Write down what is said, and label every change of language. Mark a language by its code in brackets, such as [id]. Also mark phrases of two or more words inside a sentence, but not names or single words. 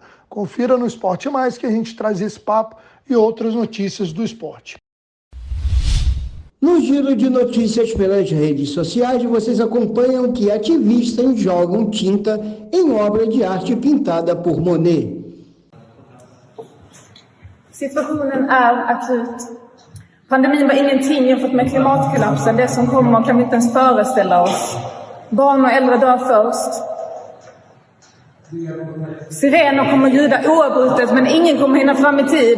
[pt] Confira no Esporte Mais que a gente traz esse papo e outras notícias do esporte. No giro de notícias pelas redes sociais, vocês acompanham que ativistas jogam tinta em obra de arte pintada por Monet. [sv] Situationen är akut. Pandemin var ingenting jämfört med klimatkollapsen. Det som kommer kan vi inte ens föreställa oss. Barn och äldre dör först. Sirener kommer ljuda oavbrutet, men ingen kommer hinna fram i tid.